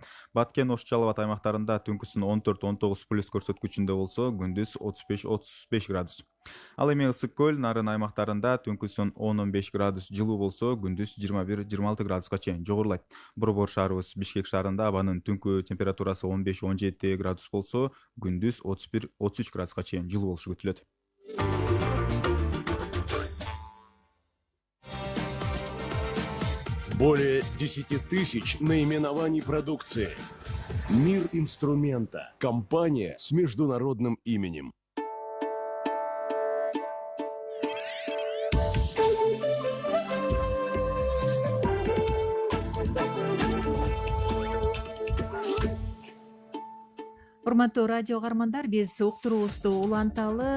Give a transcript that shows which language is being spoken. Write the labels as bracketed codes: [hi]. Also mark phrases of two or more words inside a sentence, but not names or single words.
[ky] Баткен, Ош, Жалал Абад аймактарында түнкүсүн 14-19 плюс көрсөткүчүндө болсо, күндүз 35-35 градус. Ал эми Ысык көл, Нарын аймактарында түнкүсүн 10-15 градус жылуу болсо, күндүз 21-26 градуска чейин жогорулайт. Борбор шаарыбыз Бишкек шаарында абанын түнкү температурасы 15-17 градус болсо, күндүз 31-33 градуска чейин жылуу болушу күтүлөт. [ru] Более 10 тысяч наименований продукции. Мир инструмента. Компания с международным именем. [ky] Урматтуу радио каармандар, биз уктуруубузду уланталы.